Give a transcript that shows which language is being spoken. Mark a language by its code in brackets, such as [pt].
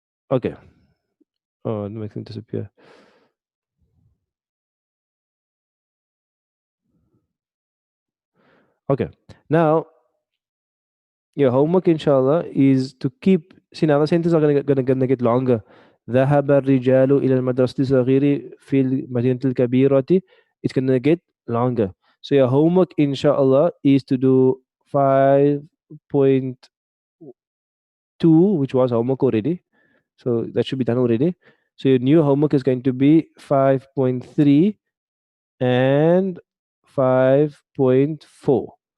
[en] Okay. Oh, it makes it disappear. Okay. Now, your homework, inshallah, is to keep. See, now the sentences are gonna get longer. [ar] ذهب الرجال إلى المدرسة الصغيرة في المدينة الكبيرة. [en] It's gonna get longer. So your homework, inshallah, is to do 5.2, which was homework already. So that should be done already. So your new homework is going to be 5.3 and 5.4.